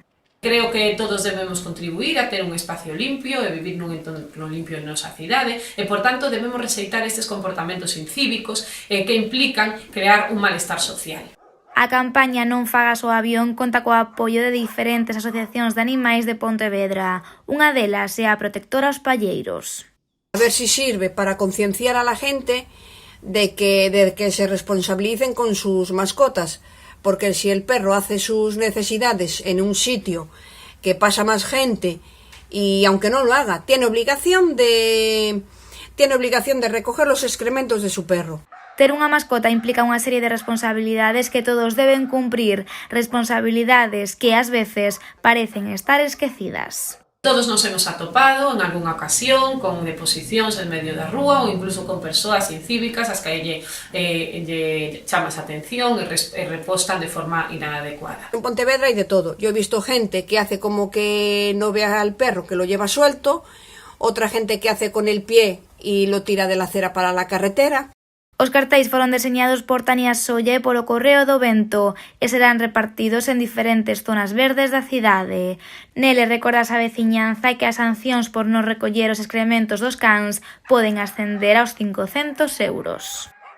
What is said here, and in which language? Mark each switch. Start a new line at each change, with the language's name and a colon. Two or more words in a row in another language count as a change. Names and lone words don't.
Galician: Creo que todos debemos contribuir a ter un espacio limpio e vivir nun entorno limpio en nosa cidade e, por tanto, debemos rexeitar estes comportamentos incívicos que implican crear un malestar social. A campaña Non fagas o avión conta co apoio de diferentes asociacións de animais de Pontevedra. Unha delas é a Protectora aos Palleiros.
Spanish: A ver si sirve para concienciar a la gente de que se responsabilicen con sus mascotas, porque si el perro hace sus necesidades en un sitio que pasa más gente y aunque no lo haga, tiene obligación de recoger los excrementos de su perro.
Galician: Ter unha mascota implica unha serie de responsabilidades que todos deben cumprir, responsabilidades que ás veces parecen estar esquecidas. Todos nos hemos atopado en algunha ocasión con deposicións en medio da rúa ou incluso con persoas incívicas as que lle chamas a atención e repostan de forma inadecuada. En Pontevedra hai de todo.
Spanish: Yo he visto gente que hace como que no ve al perro, que lo lleva suelto, otra gente que hace con el pie y lo tira de la acera para la carretera.
Galician: Os cartéis foron deseñados por Tania Solla e polo Correo do Vento e serán repartidos en diferentes zonas verdes da cidade. Nele recordas a veciñanza e que as sancións por non recoller os excrementos dos cans poden ascender aos 500 euros.